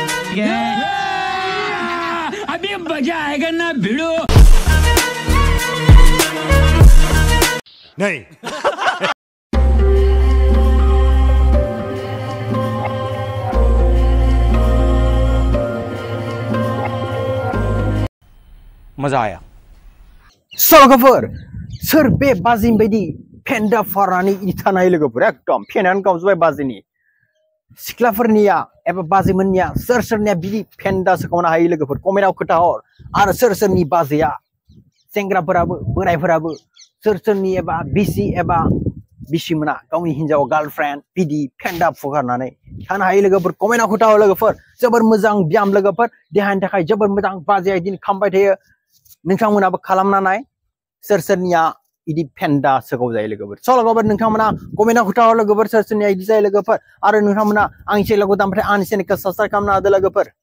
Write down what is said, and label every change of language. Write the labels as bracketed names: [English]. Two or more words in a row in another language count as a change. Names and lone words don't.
[Hindi] अभी मजा आएगा ना भिड़ो नहीं मजा आया [Bodo] सलगफोर सोर बे बाजिन बायदि फेन्दा फारानि इथानाय लोगोफोर एकदम फेनानै गावजोबबाय बाजिनि सिख्लाफोरनिया एबा बाजिमोननिया सोर सोरनिया बिदि फेन्दा सोखावनो हायो लोगोफोर कमेन्टआव खोथा हर आरो सोर सोरनि बाजैया सेंग्राफोराबो बोरायफोराबो सोर सोरनि एबा बिसि एबा बिसिमोना गावनि हिन्जाव गार्लफ्रेन्ड बिदि फेन्दा फुगारनानै थानो हायो लोगोफोर कमेन्टआव खोथा हर लोगोफोर जोबोर मोजां ब्याम लोगोफोर देहानि थाखाय जोबोर मोजां बाजैया इदिनो खालामबाय थायो नोंथांमोनाबो खालामना नाय सोर सोरनिया इदि फेन्दा सोखाव जायो लोगोफोर स' लोगोफोर नोंथांमोना कमेन्टआव खोथा हर लोगोफोर सोर सोरनिया इदि जायो लोगोफोर आरो नोंथांमोना आंनि चेनेलखौ दा ओमफ्राय आंनि चेनेलखौ साबस्क्राइब खालामना होदो लोगोफोर